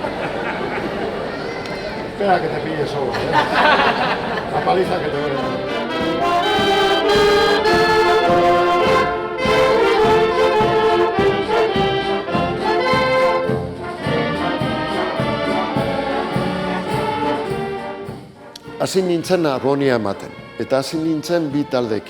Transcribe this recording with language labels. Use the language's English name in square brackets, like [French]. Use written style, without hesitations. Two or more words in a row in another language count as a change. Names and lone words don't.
[Spanish] Espera que te pille solo, ¿eh? La paliza que te voy a dar. [Basque] Hasi nintzen harmonia ematen, eta hasi nintzen bi taldekin.